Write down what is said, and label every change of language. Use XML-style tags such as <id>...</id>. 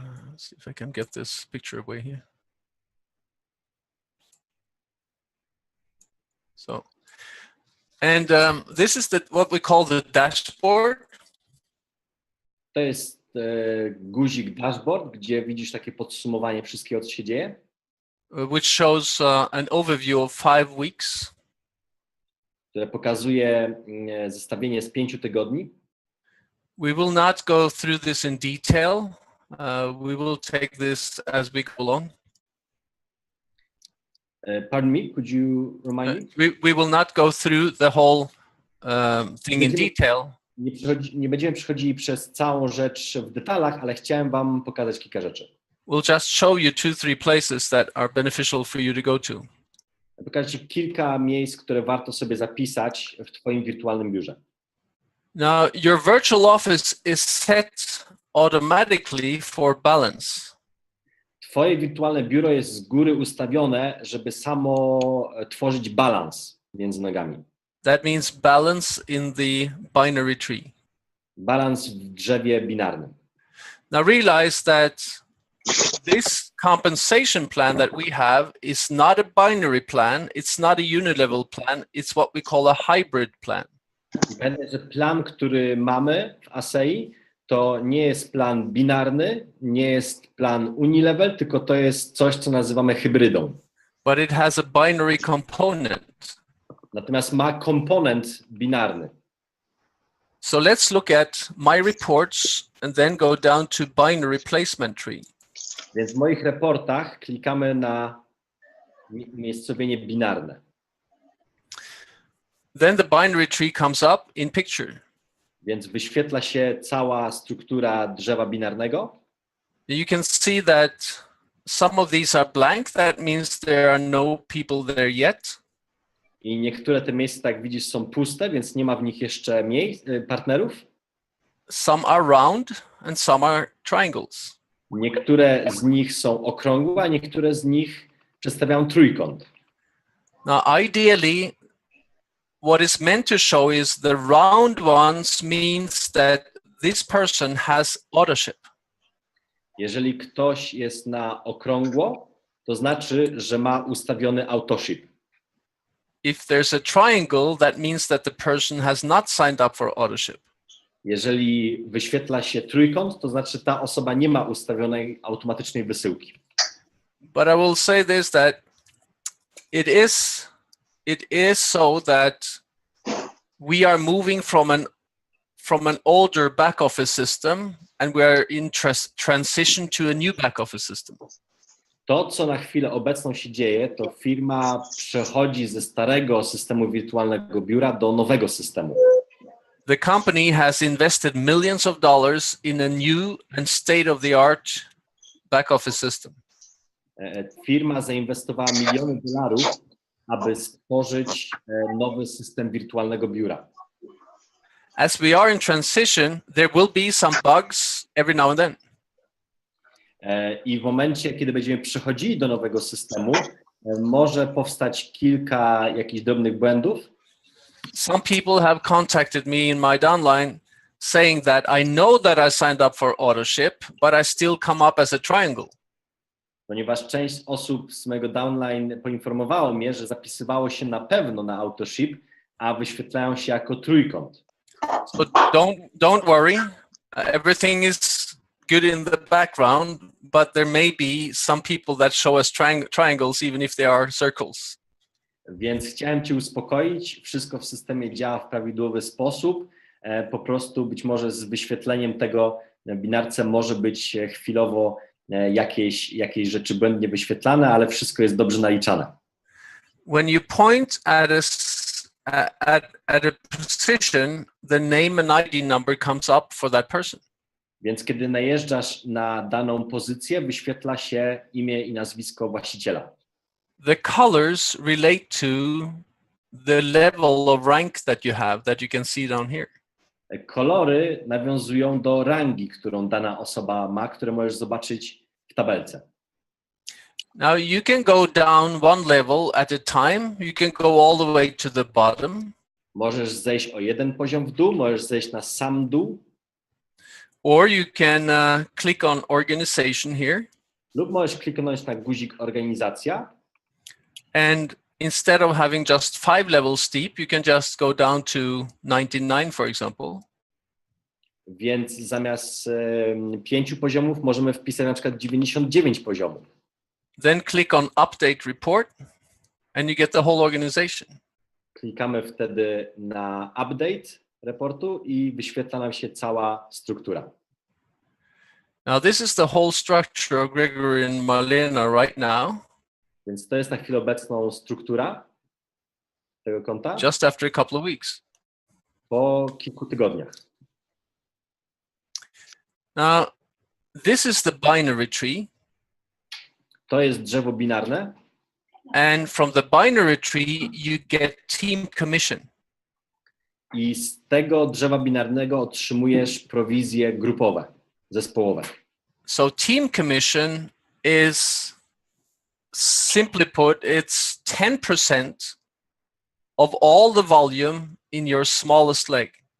<en>Let's see if I can get this picture away here. So, and this is what we call the dashboard.</en> <pl>To jest guzik dashboard, gdzie widzisz takie podsumowanie wszystkiego, co się dzieje.</pl> <en>Which shows an overview of 5 weeks.</en> <pl>Które pokazuje zestawienie z 5 tygodni.</pl> <en>We will not go through this in detail. We will take this as we go along. Pardon me, could you remind me? We will not go through the whole thing in detail.</en> <pl>Nie będziemy przechodzili przez całą rzecz w detalach, ale chciałem wam pokazać kilka rzeczy.</pl> <en>We'll just show you 2-3 places that are beneficial for you to go to.</en> <pl>Pokażę ci kilka miejsc, które warto sobie zapisać w twoim wirtualnym biurze.</pl> <en>Now, your virtual office is set automatically for balance.</en> <pl>Twoje wirtualne biuro jest z góry ustawione, żeby samo tworzyć balans między nogami.</pl> <en>That means balance in the binary tree.</en> <pl>Balans w drzewie binarnym.</pl> <en>Now realize that this compensation plan that we have is not a binary plan, it's not a unilevel plan, it's what we call a hybrid plan.</en> <pl>Pamiętaj, że plan, który mamy w ASEI, to nie jest plan binarny, nie jest plan unilevel, tylko to jest coś, co nazywamy hybrydą.</pl> <en>But it has a binary component.</en> <pl>Natomiast ma komponent binarny.</pl> <en>So let's look at my reports and then go down to binary placement tree.</en> <pl>Więc w moich raportach klikamy na umiejscowienie binarne.</pl> <en>Then the binary tree comes up in picture.</en> <pl>Więc wyświetla się cała struktura drzewa binarnego.</pl> <en>You can see that some of these are blank. That means there are no people there yet.</en> <pl>I niektóre te miejsca, tak widzisz, są puste, więc nie ma w nich jeszcze partnerów.</pl> <en>Some are round and some are triangles.</en> <pl>Niektóre z nich są okrągłe, a niektóre z nich przedstawiają trójkąt.</pl> <en>Now, ideally, what is meant to show is the round ones means that this person has authorship.</en> <pl>Jeżeli ktoś jest na okrągło, to znaczy, że ma ustawiony authorship.</pl> <en>If there's a triangle, that means that the person has not signed up for authorship.</en> <pl>Jeżeli wyświetla się trójkąt, to znaczy, ta osoba nie ma ustawionej automatycznej wysyłki.</pl> <en>But I will say this, that it is so that we are moving from an older back office system and we are in transition to a new back office system.</en> <pl>To, co na chwilę obecną się dzieje, to firma przechodzi ze starego systemu wirtualnego biura do nowego systemu.</pl> <en>The company has invested millions of dollars in a new and state-of-the-art back office system.</en> <pl>Firma zainwestowała miliony dolarów, aby stworzyć nowy system wirtualnego biura.</pl> <en>As we are in transition, there will be some bugs every now and then.</en> <pl>I w momencie, kiedy będziemy przechodzili do nowego systemu, może powstać kilka jakichś drobnych błędów.</pl> <en>Some people have contacted me in my downline saying that I know that I signed up for authorship, but I still come up as a triangle.</en> <pl>Ponieważ część osób z mojego downline poinformowało mnie, że zapisywało się na pewno na authorship, a wyświetlają się jako trójkąt.</pl> <en>So don't worry. Everything is good in the background, but there may be some people that show us triangles even if they are circles.</en> <pl>Więc chciałem cię uspokoić. Wszystko w systemie działa w prawidłowy sposób. Po prostu być może z wyświetleniem tego binarce może być chwilowo jakieś rzeczy błędnie wyświetlane, ale wszystko jest dobrze naliczane.</pl> <en>When you point at a position, the name and ID number comes up for that person.</en> <pl>Więc kiedy najeżdżasz na daną pozycję, wyświetla się imię i nazwisko właściciela.</pl> <en>The colors relate to the level of rank that you have, that you can see down here.</en> <pl>Kolory nawiązują do rangi, którą dana osoba ma, które możesz zobaczyć w tabelce.</pl> <en>Now you can go down one level at a time. You can go all the way to the bottom.</en> <pl>Możesz zejść o jeden poziom w dół, możesz zejść na sam dół.</pl> <en>Or you can click on organization here.</en> <pl>Lub możesz kliknąć na guzik organizacja.</pl> <en>And instead of having just 5 levels steep, you can just go down to 99, for example.</en> <pl>Więc zamiast 5 poziomów możemy wpisać na przykład 99 poziomów.</pl> <en>Then click on update report and you get the whole organization.</en> <pl>Klikamy wtedy na update raportu i wyświetla nam się cała struktura.</pl> <en>Now this is the whole structure of Gregory and Marlena right now.</en> <pl>Więc to jest na chwilę obecną struktura tego konta</pl> <en>Just after a couple of weeks.</en> <pl>po kilku tygodniach.</pl> <en>Now this is the binary tree.</en> <pl>To jest drzewo binarne.</pl> <en>And from the binary tree, you get team commission.</en> <pl>I z tego drzewa binarnego otrzymujesz prowizje grupowe, zespołowe.</pl> <en>So team commission is, simply put, it's 10% of all the volume in your smallest leg.</en>